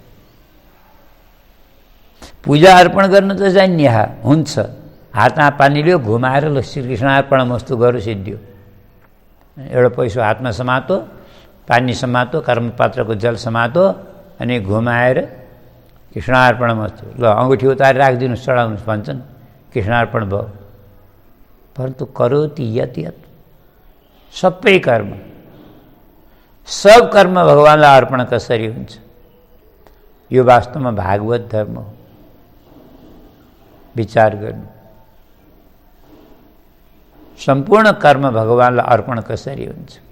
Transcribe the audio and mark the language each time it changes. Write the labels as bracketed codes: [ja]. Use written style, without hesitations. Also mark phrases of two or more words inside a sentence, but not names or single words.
[ne] पूजा अर्पण गर्न त जान्ने हुन्छ, हातमा पानी लियो घुमाएर ल [sa] श्रीकृष्ण अर्पणमस्तु [ne] गरौँ सिद्धियो। एउटा पैसा हातमा समातो, पानी समातो, कर्मपात्रको जल समातो अनि घुमाएर कृष्णार्पणमस्तु ल अङ्गुठी उतारेर राखिदिनुहोस् चढाउनुहोस् भन्छन्, कृष्णार्पण भयो। [sa] परन्तु करोति यत यत, [ne] सबै कर्म सब कर्म भगवानलाई अर्पण कसरी हुन्छ? यो वास्तवमा भागवत धर्म हो। विचार गर्नु, सम्पूर्ण कर्म भगवानलाई अर्पण कसरी हुन्छ?